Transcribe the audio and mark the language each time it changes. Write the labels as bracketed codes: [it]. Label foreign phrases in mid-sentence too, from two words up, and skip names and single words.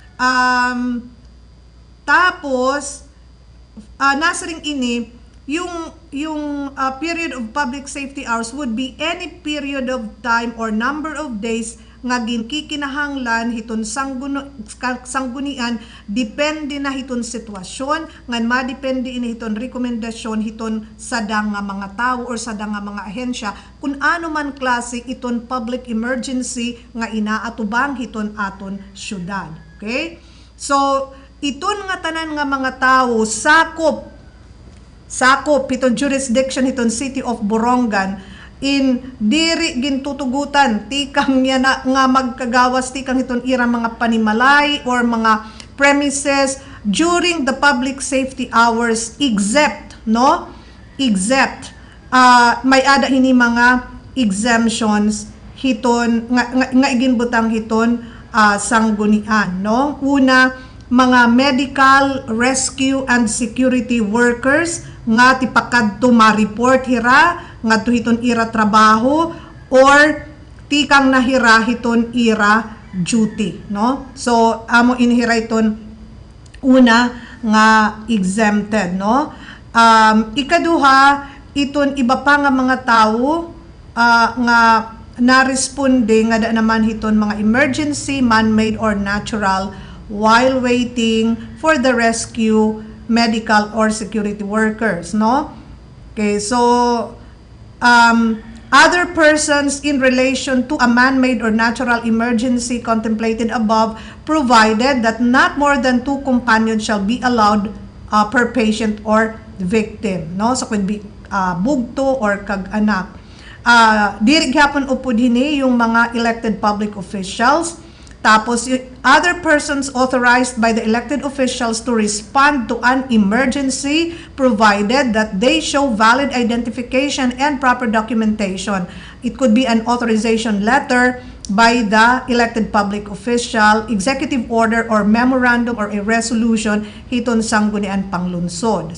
[war] Tapos nasa ring ini yung [en] period of public safety hours would be any period of time or number of days [war] nga ginkikinahanglan hiton sanggunian depende na hiton sitwasyon ngan madepende ini hiton rekomendasyon hiton sadang nga mga tao or sadang nga mga ahensya kung ano man klase iton [en] public emergency [war] nga inaatubang hiton aton syudad. Okay? So iton nga tanan nga mga tao sakop hiton jurisdiction hiton City of Borongan in diri gintutugutan tikang niya na nga magkagawas tikang iton ira mga panimalay or mga premises [en] during the public safety hours except [war] may ada hini mga exemptions hiton nga iginbutang hiton sanggunian, no? Una mga [en] medical, rescue, and security workers [war] nga tipakadto ma-report hira nga hiton ira trabaho or tikang nahira hiton ira duty, no? So amo inhira iton una nga exempted, no? Ikaduha, iton iba pa nga mga tao nga na-responde nga da naman hiton mga emergency, [en] man-made or natural while waiting for the rescue, medical or security workers, no? Okay, so other persons in relation to a man-made or natural emergency contemplated above, provided that not more than 2 companions shall be allowed per patient or victim, no? So could be [war] bugto or kag-anak. Diri gyapon upod hini yung mga [en] elected public officials. [war] Tapos, [en] other persons authorized by the elected officials to respond to an emergency, provided that they show valid identification and proper documentation. It could be an authorization letter by the elected public official, executive order or memorandum or a resolution [war] hiton sanggunian panglunsod.